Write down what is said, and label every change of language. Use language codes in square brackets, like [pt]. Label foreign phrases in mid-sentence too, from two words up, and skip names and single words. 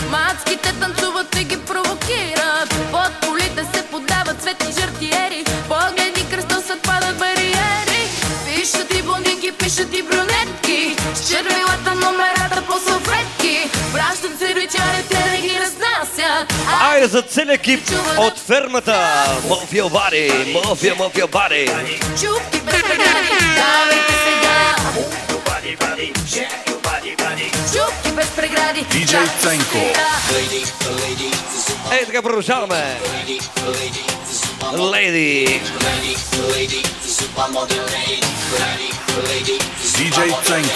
[bg] Мацките танцуват и ги провокират. Под полите се подават цветни жартиери. Погледи кръстосват, падат бариери. Пишат и блондинки, пишат и брюнетки. С червилата номерата по салфетки. Пращат сервичарите да ги разнасят. Айде за целия екип от фермата. [en] Move your body, move your body. [bg] Чупки без прегради, давайте сега. Чупки без прегради, DJ Ценко. Ей, така продължаваме. Лейди. DJ Ценко.